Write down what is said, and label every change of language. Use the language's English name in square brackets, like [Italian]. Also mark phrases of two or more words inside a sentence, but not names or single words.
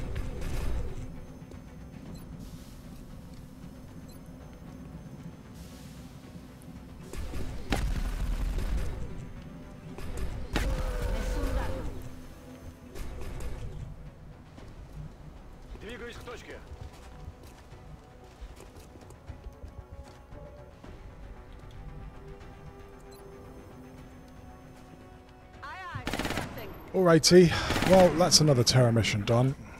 [Italian] Nessun danno. [Russian] Двигаюсь к точке. [English] Aye, aye. Adjusting. Alrighty, well, that's another Terra mission done.